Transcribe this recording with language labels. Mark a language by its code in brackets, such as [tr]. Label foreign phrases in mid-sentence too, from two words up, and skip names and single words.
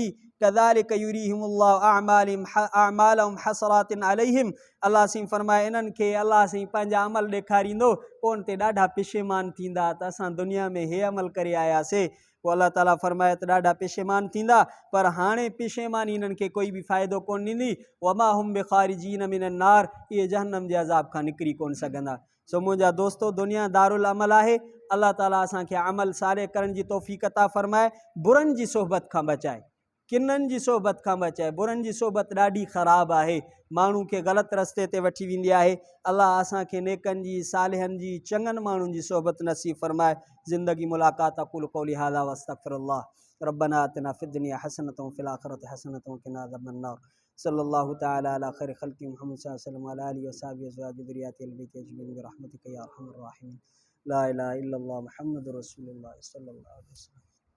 [ar] كذلك يريهم الله أعمالهم حسرات عليهم, [sd] अलाह सीं फरमाए इन्हनि खे अलाह सीं पंहिंजा अमल ॾेखारींदो, पोइ उन ते ॾाढा पेशेमान थींदा त असां दुनिया में हे अमल करे आयासीं। पोइ अलाह ताला फरमाए त ॾाढा पेशेमान थींदा, पर हाणे पेशेमानी इन्हनि खे कोई बि फ़ाइदो कोन ॾींदी। [ar] وما هم بخارجين من النار, [sd] इहे जहन्नम जे अज़ाब खां निकिरी कोन सघंदा। सो मुंहिंजा दोस्तो, दुनिया [ar] دار العمل [sd] आहे। अलाह ताला असांखे अमल सारे करण जी तौफ़ीक़ अता फ़रमाए, बुरनि जी सोहबत खां बचाए, किननि जी सोहबत खां बचाए। बुरनि जी सोहबत ॾाढी ख़राबु आहे, माण्हू खे ग़लति रस्ते ते वठी वेंदी आहे। अलाह असांखे नेकनि जी, सालिहनि जी, चङनि माण्हुनि जी सोहबत नसीब फ़रमाए। ज़िंदगी मुलाक़ात [ar] أقول قولي هذا وأستغفر الله. ربنا آتنا في الدنيا حسنة وفي الآخرة حسنة وقنا عذاب النار. صلى الله تعالى على خير خلقه محمد صلى الله عليه وسلم وعلى آله وصحبه وأزواجه وذريته أهل البيت أجمعين برحمتك يا أرحم الراحمين. لا إله إلا الله محمد رسول الله صلى الله عليه وسلم.